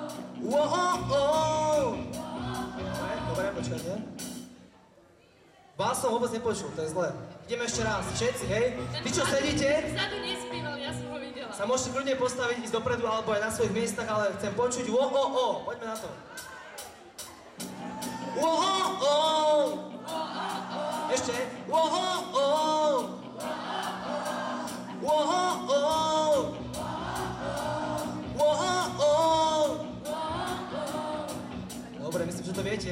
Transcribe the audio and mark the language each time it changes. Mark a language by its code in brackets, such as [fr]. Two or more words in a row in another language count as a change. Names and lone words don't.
[sk] Dobre, počkajte. Bas som vôbec nepočul, to je zlé. Ideme ešte raz, všetci, hej? Vy čo sedíte? Vzadu nespieval, ja som ho videla. Sa môžete kľudne postaviť, ísť dopredu alebo aj na svojich miestach, ale chcem počuť wo-o-o. Poďme na to. Wo-o-o. Ešte. Wo-o-o. Wo-o-o. Wo-o-o. Dobre, myslím, že to viete.